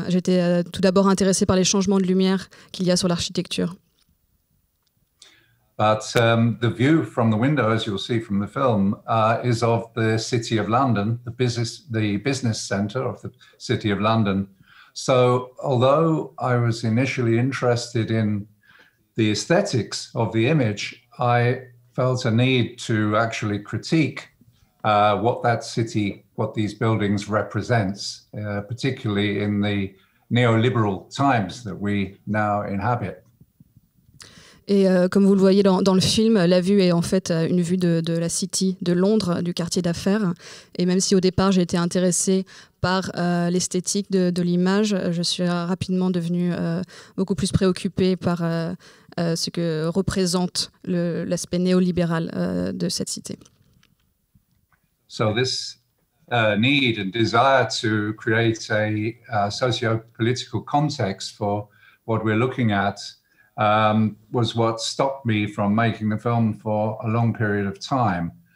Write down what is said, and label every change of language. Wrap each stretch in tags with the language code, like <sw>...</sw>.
<fr>J'étais tout d'abord intéressée par les changements de lumière qu'il y a sur l'architecture.</fr> <en>But the view from the window, as you'll see from the film, is of the City of London, the business centre of the City of London. So although I was initially interested in the aesthetics of the image, I felt a need to actually critique what that city, what these buildings represents, particularly in the neoliberal times that we now inhabit.</en> <fr>Et comme vous le voyez dans le film, la vue est en fait une vue de la City de Londres, du quartier d'affaires. Et même si au départ j'ai été intéressée par l'esthétique de l'image, je suis rapidement devenue beaucoup plus préoccupée par ce que représente l'aspect néolibéral de cette cité.</fr> <en>So this need and desire to create a socio-political context for what we're looking at was what stopped me from making the film for a long period of time.</en>